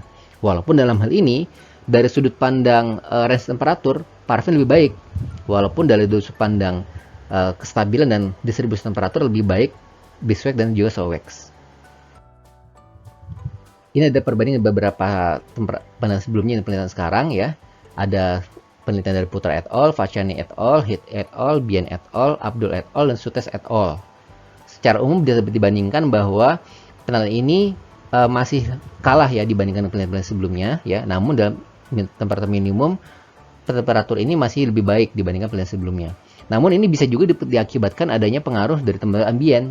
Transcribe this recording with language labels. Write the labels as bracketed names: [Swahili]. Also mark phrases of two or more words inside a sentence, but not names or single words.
[Indonesian] Walaupun dalam hal ini dari sudut pandang range temperatur parafin lebih baik, walaupun dari sudut pandang kestabilan dan distribusi temperatur lebih baik beeswax dan juga [English] soy wax. [Indonesian] Ini ada perbandingan beberapa penelitian sebelumnya dan penelitian sekarang ya. Ada penelitian dari Putra et al., Vachani et al., Heath et al., Bien et al., Abdul et al., dan Sutes et al. Secara umum dapat dibandingkan bahwa penelitian ini masih kalah ya dibandingkan penelitian sebelumnya ya. Namun dalam temperatur minimum, temperatur ini masih lebih baik dibandingkan penelitian sebelumnya. Namun ini bisa juga diakibatkan adanya pengaruh dari temperatur ambien.